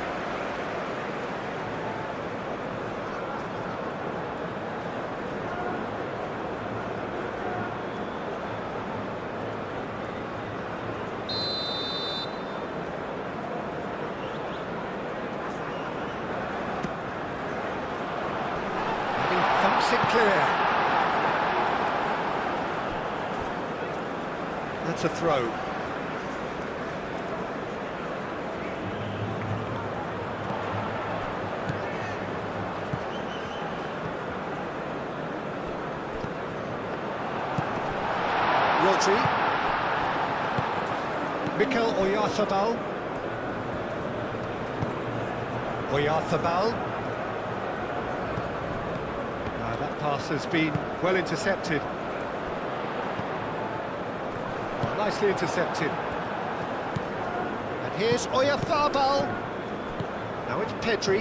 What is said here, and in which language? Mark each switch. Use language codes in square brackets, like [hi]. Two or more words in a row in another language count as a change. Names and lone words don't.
[en] Thumps it clear. That's a throw. Rodri. Mikel Oyarzabal. That pass has been well intercepted. Oh, nicely intercepted. And here's Oyarzabal. Now it's Pedri.